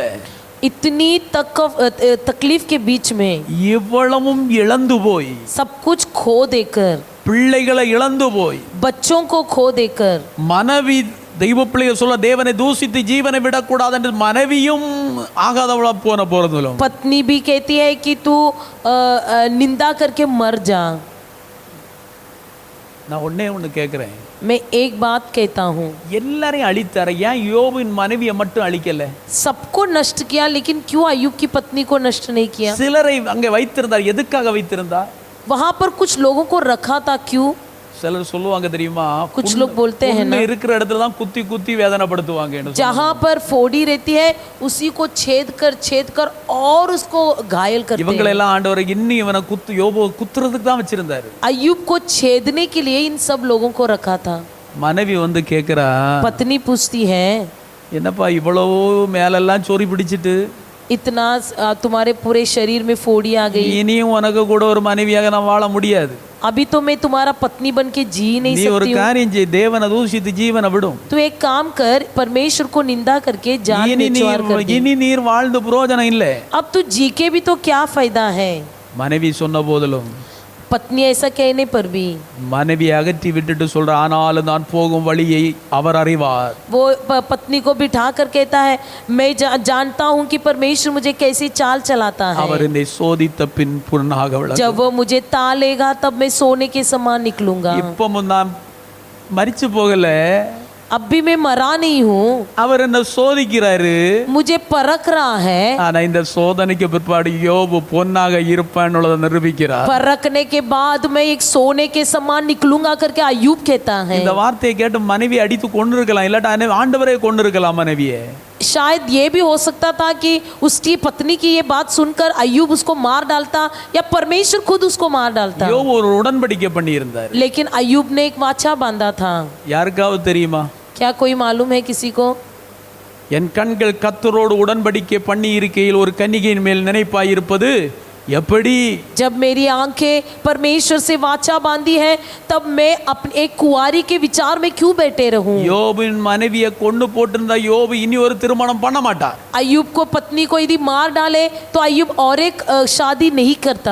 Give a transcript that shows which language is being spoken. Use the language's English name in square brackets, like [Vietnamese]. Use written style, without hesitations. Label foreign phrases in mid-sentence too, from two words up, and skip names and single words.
[Hindi] इतनी तकलीफ के बीच में [Tamil] இவ்வளவும் இழந்து போய், [Hindi] सब कुछ खो देकर, [Tamil] பிள்ளைகளை இழந்து போய், [Hindi] बच्चों को खो देकर, [Tamil] மனைவி தெய்வ பிள்ளைகள் சொல்ல தேவனை தூசித்து ஜீவனை விடக்கூடாது என்று மனைவியும் ஆகாதவளா போறதுல [Hindi] पत्नी भी कहती है कि तू निंदा करके मर जा। [Tamil] நான் ஒண்ணு கேட்கிறேன், [Hindi] मैं एक बात कहता हूँ, [Tamil] எல்லாரையும் அழித்தார, ஏன் யோபின் மனைவியை மட்டும் அழிக்கல? [Hindi] सबको नष्ट किया लेकिन क्यों अय्यूब की पत्नी को नष्ट नहीं किया? [Tamil] சிலரை அங்கே வைத்திருந்தார். எதுக்காக வைத்திருந்தார்? [Hindi] वहां पर कुछ लोगों को रखा था, क्यों? [Tamil] சிலர் சொல்லுவாங்க தெரியுமா, [Hindi] कुछ लोग बोलते हैं ना, [Tamil] இருக்கிற இடத்துல தான் குத்தி குத்தி வேதனைப்படுத்துவாங்க. [Hindi] जहाँ पर फोड़ी रहती है उसी को छेद कर और उसको घायल करते हैं। [Tamil] இவங்களெல்லாம் ஆண்டவர் இன்னும் இவனை யோபு குத்துறதுக்கு தான் வச்சிருந்தாரு. [Hindi] अय्यूब को छेदने के लिए इन सब लोगों को रखा था। [Tamil] மனைவி வந்து கேக்குறா, [Hindi] पत्नी पूछती है, [Tamil] என்னப்பா இவ்வளவு மேலெல்லாம் சொறி பிடிச்சிட்டு [Hindi] इतना तुम्हारे पूरे शरीर में फोड़ी आ गई, [Tamil] இனியும் உனக்கு கூட ஒரு மனைவியாக நான் வாழ முடியாது. [Hindi] अभी तो मैं तुम्हारा पत्नी बन के जी नहीं [Tamil] நீ ஒரு [Hindi] सकती हूँ। [Tamil] காரியம் செய், தேவனை தூஷித்து ஜீவனை விடும். [Hindi] तू एक काम कर, परमेश्वर को निंदा करके जान बेचवार कर दे। [Tamil] இனி நீர் வாழ்ந்து பிரயோஜனம் இல்லை. [Hindi] अब तू जी के भी तो क्या फायदा है? [Tamil] மனைவி சொன்ன போதிலும் [Hindi] पत्नी ऐसा कहने पर भी [Tamil] மனைவியை அகற்றி விட்டுட்டு சொல்ற, ஆனாலும் நான் போகும் வழியை அவர் அறிவார். [Hindi] वो पत्नी को बिठा कर कहता है, मैं जानता हूँ कि परमेश्वर मुझे कैसी चाल चलाता है। [Tamil] அவர் என்னை சோதித்த பின் புறனாக விளங்கும். [Hindi] जब वो मुझे तालेगा तब मैं सोने के समान निकलूंगा। [Tamil] இப்பவும் நான் மரிச்சு போகல, [Hindi] अब भी मैं मरा नहीं हूँ, [Tamil] அவர் என்ன சோதிக்கிறாரு. [Hindi] मुझे परख रहा है। [Tamil] ஆனா இந்த சோதனைக்கு பிற்பாடு யோபு பொன்னாக இருப்பான்னு நிரூபிக்கிறார். [Hindi] परखने के बाद मैं एक सोने के समान निकलूंगा करके अय्यूब कहता है। [Tamil] இந்த வார்த்தையை கேட்டு மனைவி அடித்து கொண்டு இருக்கலாம், இல்லாட்டா ஆண்டவரே கொண்டு இருக்கலாம் மனைவியே. [Hindi] शायद ये भी हो सकता था कि उसकी पत्नी की ये बात सुनकर अय्यूब उसको मार डालता या परमेश्वर खुद उसको मार डालता। [Tamil] யோபு ஒரு உடன்படிக்கை பண்ணி இருந்தார். [Hindi] लेकिन अय्यूब ने एक वाचा बांधा था। [Tamil] யாருக்காவது தெரியுமா? [Hindi] क्या कोई मालूम है किसी को? [Tamil] என் கண்கள் கர்த்தரோடு உடன்படிக்கை பண்ணி இருக்கையில் ஒரு கன்னிகையின் மேல் நினைப்பாயிருப்பது எப்படி? [Hindi] जब मेरी आंखें परमेश्वर से वाचा बांधी है, तब मैं अपने एक कुंवारी के विचार में क्यों बैठे रहूं? [Tamil] யோபின் மனைவியை கொண்டு போட்டிருந்தா யோபு இனி ஒரு திருமணம் பண்ண மாட்டார். [Hindi] अय्यूब को पत्नी को यदि मार डाले तो अय्यूब और एक शादी नहीं करता।